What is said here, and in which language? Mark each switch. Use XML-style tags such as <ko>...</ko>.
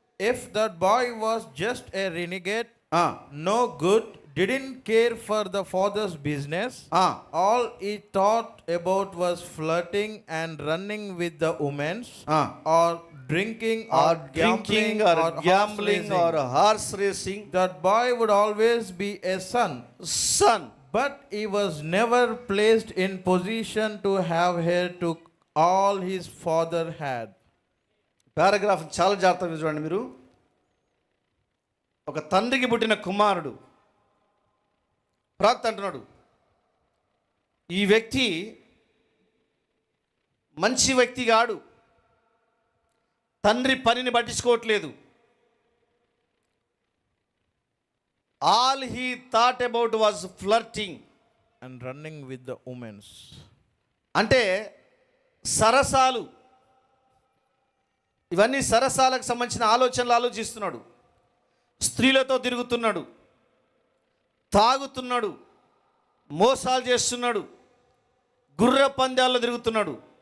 <en>If that boy was just a renegade, no good, didn't care for the father's business, all he thought about was flirting and running with the women, or drinking or gambling or horse racing, that boy would always be a son. But he was never placed in position to have heir to all his father had.</en> <te>Paragraph చాలా జాగ్రత్తగా చూడండి మీరు. ఒక తండ్రికి పుట్టిన కుమారుడు, ప్రవక్త అంటున్నాడు, ఈ వ్యక్తి మంచి వ్యక్తి కాడు, తండ్రి పనిని పట్టించుకోవట్లేదు.</te> <en>All he thought about was flirting and running with the women.</en> <te>అంటే సరసాలు, ఇవన్నీ సరసాలకు సంబంధించిన ఆలోచనలు ఆలోచిస్తున్నాడు. స్త్రీలతో తిరుగుతున్నాడు, తాగుతున్నాడు, మోసాలు చేస్తున్నాడు, గుర్ర పందాల్లో తిరుగుతున్నాడు.</te>